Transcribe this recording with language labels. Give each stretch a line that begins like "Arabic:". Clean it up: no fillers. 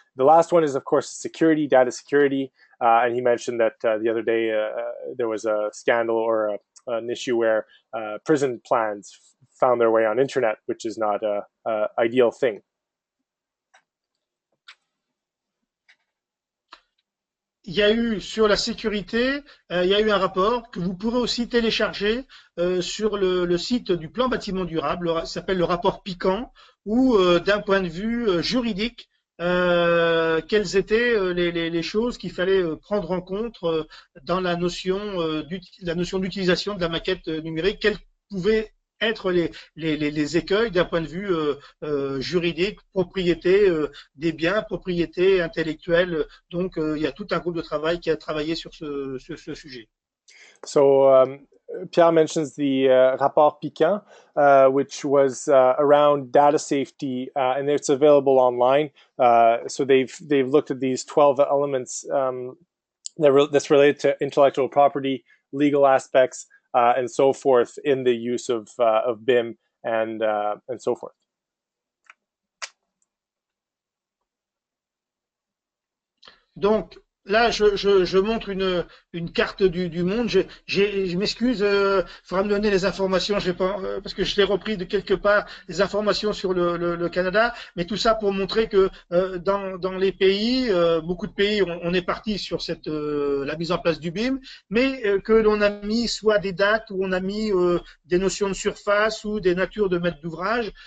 English: The last one is, of course, security, data security. And he mentioned that the other day there was a scandal or an issue where prison plans found their way on internet, which is not a ideal thing.
French: Il y a eu sur la sécurité, il y a eu un rapport que vous pourrez aussi télécharger sur le site du plan bâtiment durable. Ça s'appelle le rapport Piquant, où d'un point de vue juridique, quelles étaient les choses qu'il fallait prendre en compte dans la notion d'utilisation de la maquette numérique, quelles pouvaient être les écueils d'un point de vue juridique, propriété des biens, propriété intellectuelle. Donc, il y a tout un groupe de travail qui a travaillé sur ce sujet.
English: So Pierre mentions the
French: rapport Piquant,
English: which was around data safety, and it's available online. So they've looked at these 12 elements that's related to intellectual property, legal aspects, and so forth in the use of BIM and so forth.
French: Donc, là, je montre une carte du monde. Je m'excuse, il faudra me donner les informations. Je vais pas, parce que je l'ai repris de quelque part, les informations sur le Canada. Mais tout ça pour montrer que dans les pays, beaucoup de pays, on est parti sur la mise en place du BIM, mais que l'on a mis soit des dates où on a mis des notions de surface ou des natures de maître d'ouvrage.